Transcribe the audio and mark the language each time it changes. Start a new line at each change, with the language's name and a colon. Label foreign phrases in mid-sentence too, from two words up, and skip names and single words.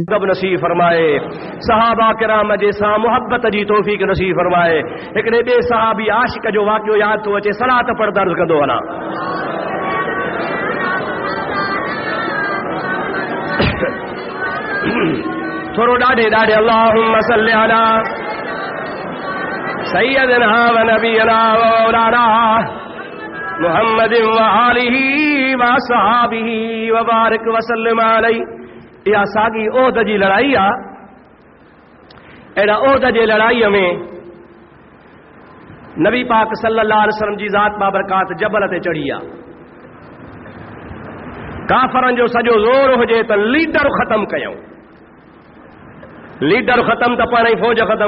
Sindhi: अदब नसीब फरमाए, सहाबा किराम जे सां मुहब्बत जी तौफ़ीक़ नसीब फरमाए। हिकिड़े ॿिए सहाबी आशिक जो वाक़ियो यादि थो अचे, सलात पढ़ दर्ज़ कंदो वञा। थोरो ॾाढे ॾाढे
Arabic: اللهم صل على سيدنا ونبينا ومولانا محمد وآله وأصحابه وبارك وسلم عليه.
Sindhi: इहा साॻी ओहद जी लड़ाई आहे। अहिड़ा ओहद जे लड़ाईअ में नबी पाक
Arabic: صلى الله عليه وسلم
Sindhi: जी ज़ात बाबरकात जबल ते चढ़ी आहे। काफ़रनि जो सॼो ज़ोर हुजे त लीडर ख़तम कयूं, लीडर ख़तम त पाण ई फ़ौज ख़तम।